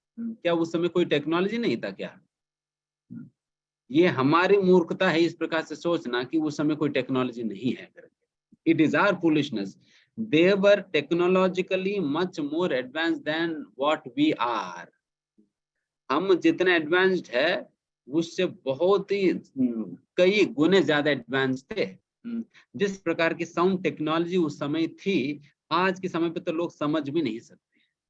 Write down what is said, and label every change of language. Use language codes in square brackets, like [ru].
[hi] क्या उस समय कोई टेक्नोलॉजी नहीं था क्या? ये हमारी मूर्खता है इस प्रकार से सोचना कि उस समय कोई टेक्नोलॉजी नहीं है। [en] It is our foolishness. They were technologically much more advanced than what we are. [hi] हम जितने एडवांस्ड है उससे बहुत ही कई गुने ज्यादा एडवांस थे। जिस प्रकार की साउंड टेक्नोलॉजी उस समय थी, आज के समय पे तो लोग समझ भी नहीं सकते।